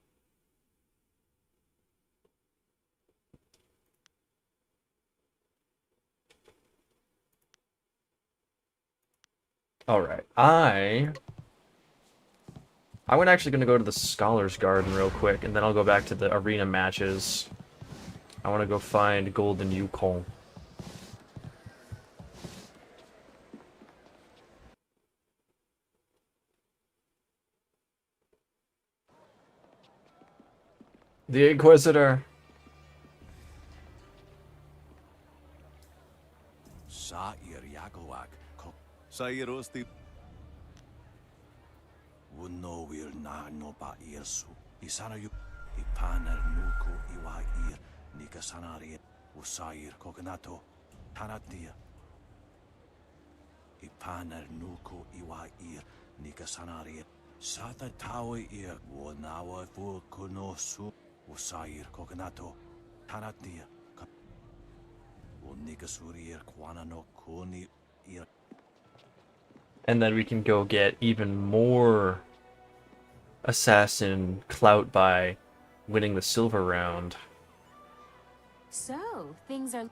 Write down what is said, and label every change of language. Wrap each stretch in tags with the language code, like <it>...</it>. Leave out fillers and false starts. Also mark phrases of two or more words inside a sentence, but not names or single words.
<en>Alright, I'm actually gonna go to the Scholars Garden real quick, and then I'll go back to the arena matches. I wanna go find Golden Yukon. The Inquisitor! Sa'ir Yakowak. Sa'ir Osti. Wuno wir na no pa irsu. Isana yu. Ipaner nuku iwa ir. Nika sanari. Usair kokanato. Tanatia. Ipaner nuku iwa ir. Nika sanari. Sata tawi ir. Wonawa fu kunosu. Usair kokanato. Tanatia. And then we can go get even more assassin clout by winning the silver round. So, things are...</en>